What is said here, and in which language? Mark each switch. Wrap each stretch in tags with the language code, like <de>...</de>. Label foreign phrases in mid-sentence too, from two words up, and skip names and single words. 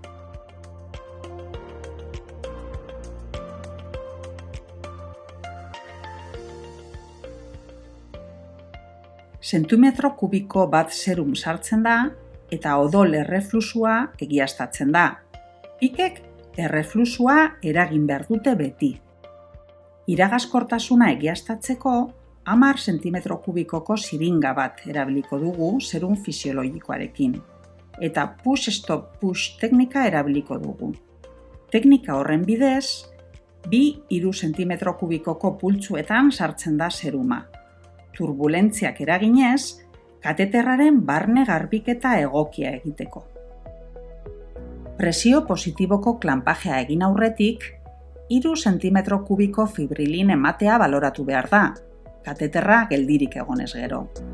<eu>Zentimetro kubiko bat serum sartzen da eta odol erreflusua egiaztatzen da. Pikek erreflusua eragin behar dute beti. Iragaskortasuna egiaztatzeko 10 zentimetro kubikoko siringa bat erabiliko dugu serum fisiologikoarekin, eta push-stop-push teknika erabiliko dugu. Teknika horren bidez, 2-3 zentimetro kubikoko pultsuetan sartzen da seruma. Turbulentziak eraginez, kateterraren barne garbiketa egokia egiteko. Presio positiboko klanpajea egin aurretik, 3 zentimetro kubiko fibrilin ematea baloratu behar da, kateterra geldirik egonez gero.</eu>